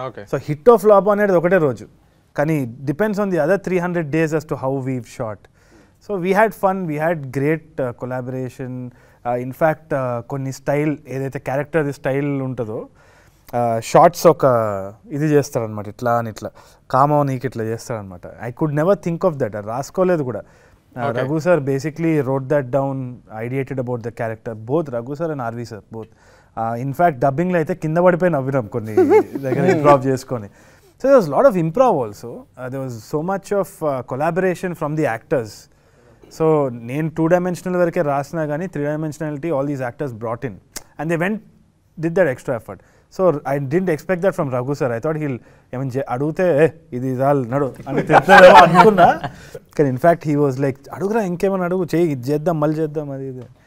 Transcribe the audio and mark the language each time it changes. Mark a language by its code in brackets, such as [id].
[en] so hit of flop [te] అనేది ఒకటే రోజు, కానీ [en] Depends on the other 300 days as to how we've shot. So we had fun, we had great collaboration. [te] In fact కొన్ని style ఏదైతే character style ఉంటుందో, shorts ఒక ఇది చేస్తారనమాట, ఇట్లా అని ఇట్లా కామో నీకు ఇట్లా చేస్తారనమాట. [en] I could never think of that, [te] రాసుకోలేదు కూడా. [en] Raghu sir basically wrote that down, ideated about the character. Both Raghu sir and RV sir, both. In fact, [te] dubbing lo aithe kinda padipoyi navvinam konni దగ్గర drop చేసుకొని. [en] So there was a lot of improv also. There was so much of collaboration from the actors. So [te] నేను 2-dimensional వరకే రాసినా కానీ [en] 3-dimensionality all these actors brought in and they did that extra effort. So I didn't expect that from Raghu sir. I thought he'll [te] అడిగితే ఇది చాలు నడు అని తిట్టాడేమో అనుకున్నా, కానీ ఇన్ఫ్యాక్ట్ [en] he was like [te] అడుగురా ఇంకేమైనా అడుగు చేయి ఇది చేద్దాం మళ్ళీ చేద్దాం అది ఇది.